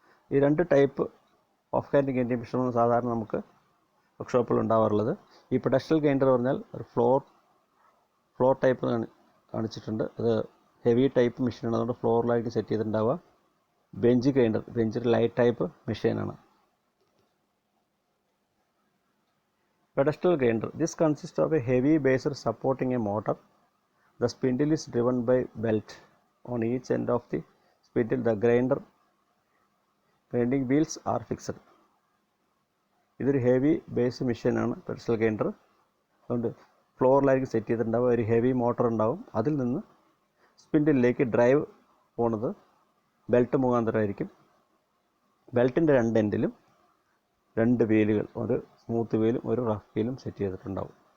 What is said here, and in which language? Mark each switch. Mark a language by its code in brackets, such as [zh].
[ml] ഈ രണ്ട് type of hand grinding മെഷീനാണ് സാധാരണ നമുക്ക് വർക്ക്ഷോപ്പിൽ ഉണ്ടാവാറുള്ളത്. ഈ പെഡസ്റ്റൽ ഗ്രൈൻഡർ പറഞ്ഞാൽ ഒരു ഫ്ലോർ ടൈപ്പ് കാണിച്ചിട്ടുണ്ട്. അത് ഹെവി ടൈപ്പ് മെഷീനാണ്, അതുകൊണ്ട് ഫ്ലോറിലായിട്ട് set ചെയ്തിട്ടുണ്ടാവുക. Bench grinder, bench light type മെഷീനാണ്. [en] Pedestal grinder. This consists of a heavy base supporting a motor. The spindle is driven by belt. On each end of the spindle, the grinding wheels are fixed. [ml] ഇതൊരു heavy base മെഷീനാണ് pedestal grinder. അതുകൊണ്ട് ഫ്ലോറിലായിരിക്കും set ചെയ്തിട്ടുണ്ടാവുക. ഒരു heavy motor ഉണ്ടാവും. അതിൽ നിന്ന് സ്പിൻഡിലേക്ക് drive പോണത് belt മുഖാന്തരമായിരിക്കും. ബെൽറ്റിൻ്റെ രണ്ട് എൻഡിലും രണ്ട് വീലുകൾ, ഒരു സ്മൂത്ത് വീലും ഒരു റഫ് വീലും സെറ്റ് ചെയ്തിട്ടുണ്ടാവും.